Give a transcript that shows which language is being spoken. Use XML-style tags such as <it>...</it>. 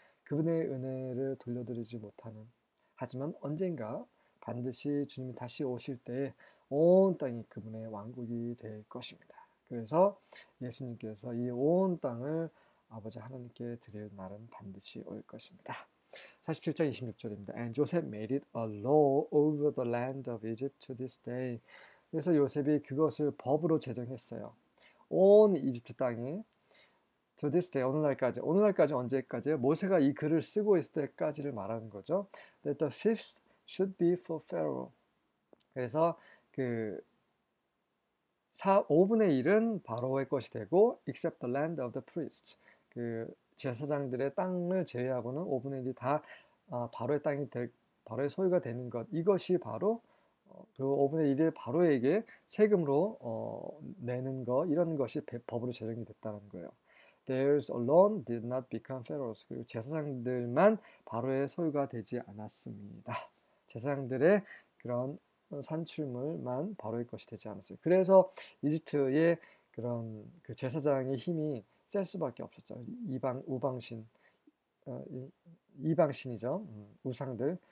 <ko>그분의 은혜를 돌려드리지 못하는, 하지만 언젠가 반드시 주님이 다시 오실 때 온 땅이 그분의 왕국이 될 것입니다. 그래서 예수님께서 이 온 땅을 아버지 하나님께 드릴 날은 반드시 올 것입니다. 47장 26절입니다.</ko> <en>And Joseph made it a law over the land of Egypt to this day.</en> <ko>그래서 요셉이 그것을 법으로 제정했어요. 온 이집트 땅에</ko> <en>to this day,</en> <ko>오늘날까지. 오늘날까지 언제까지요? 모세가 이 글을 쓰고 있을 때까지를 말하는 거죠.</ko> <en>That the fifth should be for Pharaoh.</en> <ko>그래서 그 5분의 1은 바로의 것이 되고</ko> <en>except the land of the priests.</en> <ko>그 제사장들의 땅을 제외하고는 5분의 1이 다 바로의 땅이 바로의 소유가 되는 것. 이것이 바로 그 5분의 1을 바로에게 세금으로 내는 것, 이런 것이 법으로 제정이 됐다는 거예요.</ko> <en>Theirs alone did not become Pharaoh's.</en> <ko>그리고 제사장들만 바로의 소유가 되지 않았습니다. 제사장들의 그런 산출물만 바로의 것이 되지 않았어요. 그래서 이집트의 그런 그 제사장의 힘이 셀 수밖에 없었죠. 우방신, 이방신이죠. 우상들.</ko>